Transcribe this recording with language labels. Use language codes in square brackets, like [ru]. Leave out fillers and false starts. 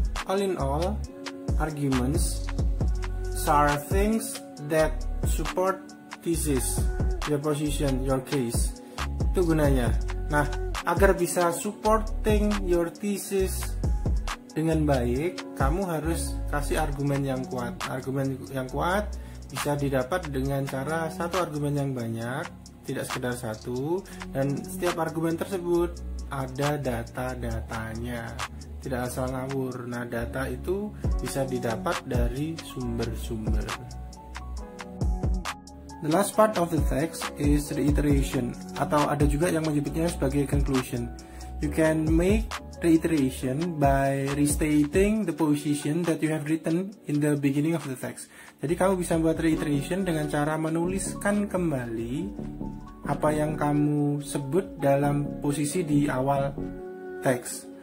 [en] All in all, arguments are things that support thesis, your position, your case. [id] Itu gunanya. Nah, agar bisa [en] supporting your thesis [id] dengan baik, kamu harus kasih argumen yang kuat. Argumen yang kuat bisa didapat dengan cara satu argumen yang banyak, tidak sekedar satu, dan setiap argumen tersebut ada data-datanya, tidak asal ngawur. Nah, data itu bisa didapat dari sumber-sumber. [en] The last part of the text is reiteration, [id] atau ada juga yang menyebutnya sebagai [en] conclusion. You can make reiteration by restating the position that you have written in the beginning of the text. [id] Jadi kamu bisa buat reiteration dengan cara menuliskan kembali apa yang kamu sebut dalam posisi di awal teks.